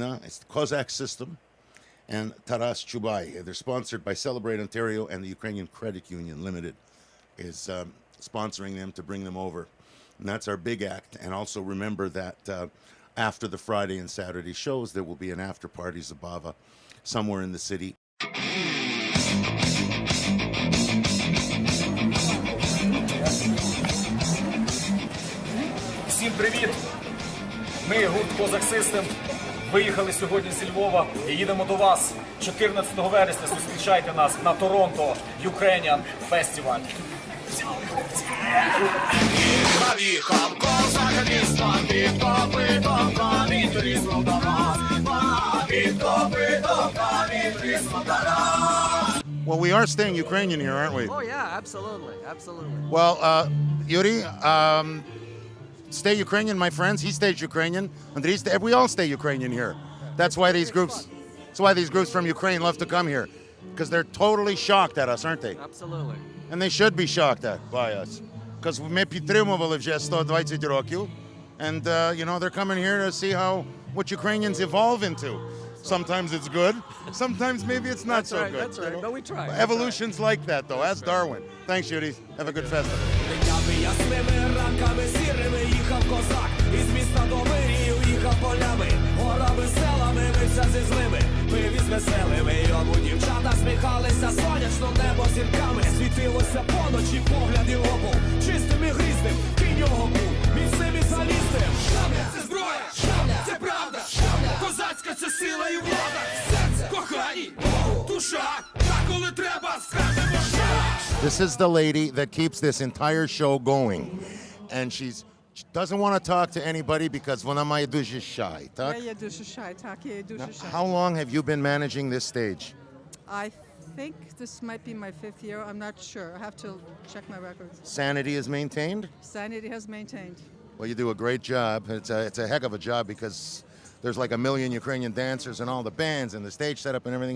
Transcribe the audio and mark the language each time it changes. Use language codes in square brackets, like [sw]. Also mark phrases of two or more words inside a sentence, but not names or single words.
[en] It's the Kozak System and Taras Chubai. They're sponsored by Celebrate Ontario, and the Ukrainian Credit Union Limited is sponsoring them to bring them over. And that's our big act. And also remember that after the Friday and Saturday shows, there will be an after-party Zabava somewhere in the city. [uk] Всім привіт! Ми, гурт «Козак Систем», виїхали сьогодні зі Львова і їдемо до вас. 14 вересня зустрічайте нас на Торонто Ukrainian Festival. [en] Well, we are staying Ukrainian here, aren't we? Oh yeah, absolutely, absolutely. Well, Yuri, stay Ukrainian, my friends. He stays Ukrainian. Andriy, we all stay Ukrainian here. That's why these groups from Ukraine love to come here, because they're totally shocked at us, aren't they? Absolutely. And they should be shocked by us, because [uk] ми підтримували вже 120 років, [en] and they're coming here to see what Ukrainians evolve into. Sometimes it's good, sometimes maybe it's not so Right, good. that's right. But we try. Evolution's like that, though. Ask Darwin. Thanks, Yuri. Have a good festival. [uk] Ясними ранками сірими їхав козак, із міста до вирію їхав полями, горами, селами, мився зі злими, пив із веселими, йому дівчата сміхалися, сонячно небо зірками, світилося поночі, погляд його був чистим і грізним, кінь його був міцним і залізним. Шабля – це зброя, шабля – це правда, шабля – козацька – це сила і влада, серце, кохані, душа, та коли треба, скажемо шабля. [en] This is the lady that keeps this entire show going. And she doesn't want to talk to anybody because [uk] вона має дуже [en] shy. Так? [uk] Я є дуже shy, так, я є дуже shy. [en] How long have you been managing this stage? I think this might be my 5th year. I'm not sure. I have to check my records. Sanity is maintained? Sanity has maintained. Well, you do a great job. It's a heck of a job because there's like 1 million Ukrainian dancers and all the bands and the stage setup and everything.